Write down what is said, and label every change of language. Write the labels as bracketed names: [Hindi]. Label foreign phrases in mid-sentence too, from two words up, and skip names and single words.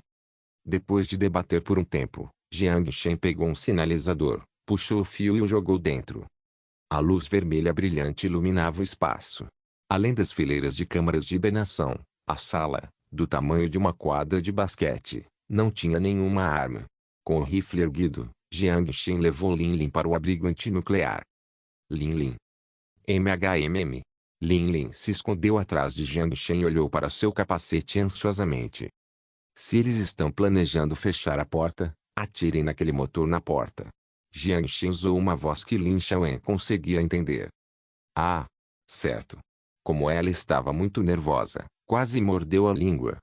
[Portuguese] Depois de debater por um tempo, Jiangxin pegou um sinalizador, puxou o fio e o jogou dentro. A luz vermelha brilhante iluminava o espaço. Além das fileiras de câmaras de hibernação, a sala, do tamanho de uma quadra de basquete, não tinha nenhuma arma. Com o rifle erguido, Jiang Xin levou Lin Lin para o abrigo antinuclear. Lin Lin. MHMM. Lin Lin se escondeu atrás de Jiang Xin e olhou para seu capacete ansiosamente. Se eles estão planejando fechar a porta, atirem naquele motor na porta. Jiang Xin usou uma voz que Lin Xiaowen conseguia entender. Ah, certo. Como ela estava muito nervosa, quase mordeu a língua.